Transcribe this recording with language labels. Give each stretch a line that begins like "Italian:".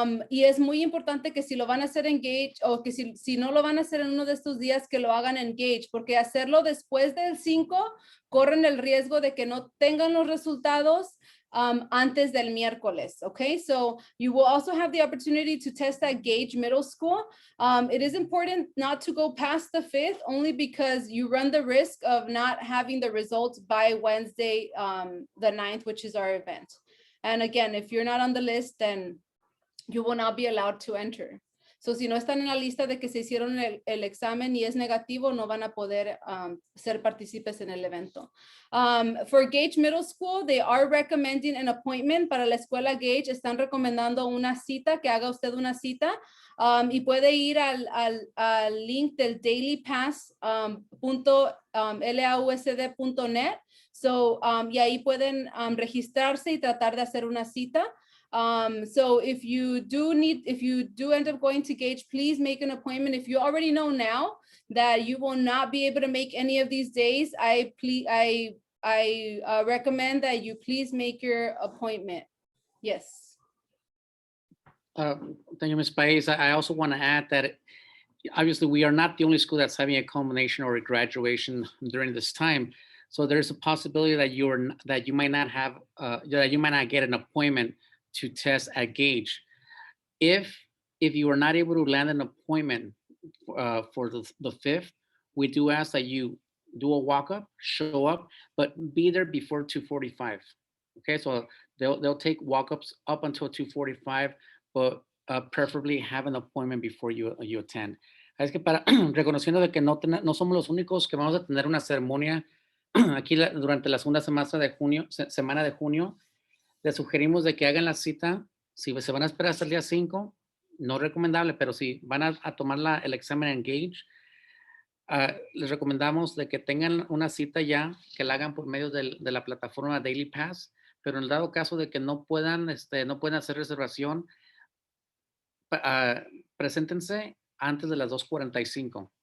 Spanish: Y es muy importante que si lo van a hacer en Gage o que si no lo van a hacer en uno de estos días, que lo hagan en Gage, porque hacerlo después del 5 corren el riesgo de que no tengan los resultados antes del miércoles, okay?
English: So you will also have the opportunity to test at Gage Middle School. It is important not to go past the 5th, only because you run the risk of not having the results by Wednesday, the 9th, which is our event. And again, if you're not on the list, then you will not be allowed to enter.
Spanish: So si no están en la lista de que se hicieron el examen y es negativo, no van a poder ser partícipes en el evento.
English: For Gage Middle School, they are recommending an appointment.
Spanish: Para la escuela Gage, están recomendando una cita, que haga usted una cita. Y puede ir al link del dailypass.lausd.net. So, y ahí pueden registrarse y tratar de hacer una cita.
English: So if you do end up going to Gage, please make an appointment. If you already know now that you will not be able to make any of these days, I recommend that you please make your appointment. Yes. Thank you, Ms. Pais. I also want to add that obviously we are not the only school that's having a culmination or a graduation during this time. So there's a possibility that you might not get an appointment to test at Gage. If you are not able to land an appointment for the 5th, we do ask that you do a walk-up, show up, but be there before 2:45. Okay, so they'll take walk-ups up until 2:45, but preferably have an appointment before you attend.
Spanish: Es que reconociendo de que no somos los únicos que vamos a tener una ceremonia aquí durante la segunda semana de junio, les sugerimos de que hagan la cita. Si se van a esperar hasta el día 5, no recomendable, pero si van a tomar el examen en Gage, les recomendamos de que tengan una cita ya, que la hagan por medio de la plataforma Daily Pass, pero en el dado caso de que no puedan hacer reservación, preséntense antes de las 2:45.